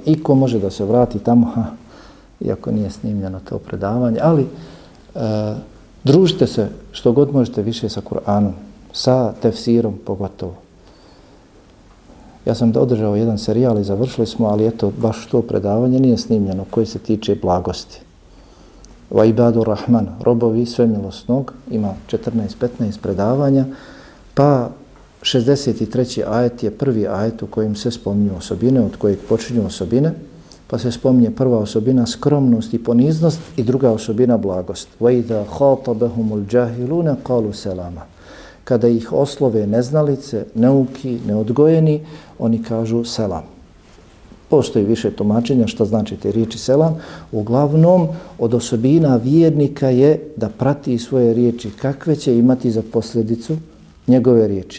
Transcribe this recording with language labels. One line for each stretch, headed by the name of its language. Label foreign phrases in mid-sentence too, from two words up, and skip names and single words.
Bosnian: I ko može da se vrati tamo, iako nije snimljeno to predavanje, ali družite se što god možete više sa Kur'anom, sa tefsirom pogotovo. Ja sam održao jedan serijal i završili smo, ali eto, baš to predavanje nije snimljeno koje se tiče blagosti.
Arabic: وعباد الرحمن,
Bosnian: robovi svemilosnog, ima 14-15 predavanja, pa 63. ajet je prvi ajet u kojem se spominju osobine, od kojeg počinju osobine, pa se spominje prva osobina skromnost i poniznost i druga osobina blagost.
Arabic: وَإِذَا خَاطَبَهُمُ الْجَاهِلُونَ قَالُوا سَلَامًا.
Bosnian: Kada ih oslove neznalice, neuki, neodgojeni, oni kažu selam. Postoji više tumačenja šta znači te riječi selam. Uglavnom, od osobina vjernika je da prati svoje riječi, kakve će imati za posljedicu njegove riječi.